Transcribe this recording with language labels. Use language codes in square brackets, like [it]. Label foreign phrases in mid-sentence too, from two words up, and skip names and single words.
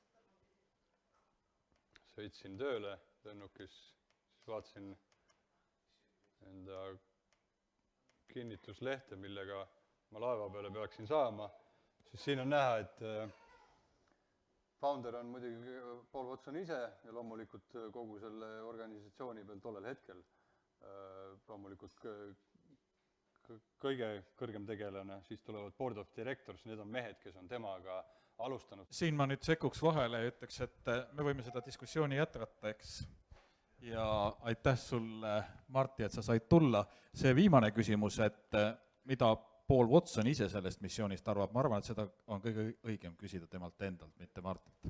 [et] sõitsin tööle lennukis, siis vaatasin enda kinnituslehte, millega ma laeva peale peaksin saama, siis siin on näha, et founder on muidugi Paul Watson ise ja loomulikult kogu selle organisatsiooni peal tollel hetkel loomulikult kõige kõrgem tegelane, siis tulevad [en] board of directors, [et] need on mehed, kes on temaga alustanud. Siin ma nüüd sekkuks vahele ja ütleks, et me võime seda diskussiooni jätkata, eks. Ja aitäh sulle, Martti, et sa said tulla. See viimane küsimus, et mida Paul Watson ise sellest missioonist arvab, ma arvan, et seda on kõige õigem küsida temalt endalt, mitte Martilt.